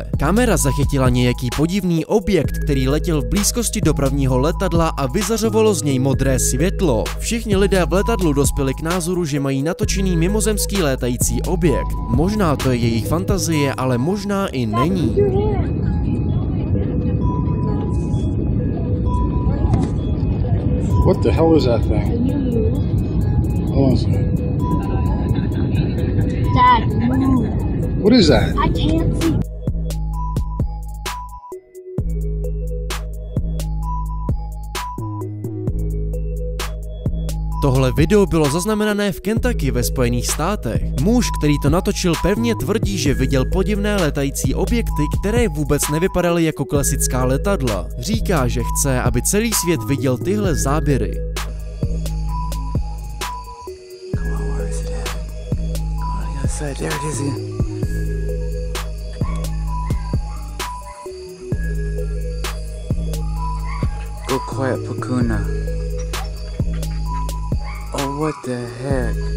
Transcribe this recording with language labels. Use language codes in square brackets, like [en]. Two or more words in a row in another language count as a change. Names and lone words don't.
[cs] Kamera zachytila nějaký podivný objekt, který letěl v blízkosti dopravního letadla a vyzařovalo z něj modré světlo. Všichni lidé v letadlu dospěli k názoru, že mají natočený mimozemský létající objekt. Možná to je jejich fantazie, ale možná i není. [en] What the hell is that thing? Hold on a second. Dad, move. What is that? I can't see. [cs] Tohle video bylo zaznamenané v Kentucky ve Spojených státech. Muž, který to natočil, pevně tvrdí, že viděl podivné létající objekty, které vůbec nevypadaly jako klasická letadla. Říká, že chce, aby celý svět viděl tyhle záběry. [en] There it is. Go quiet, Pakuna. Oh, what the heck?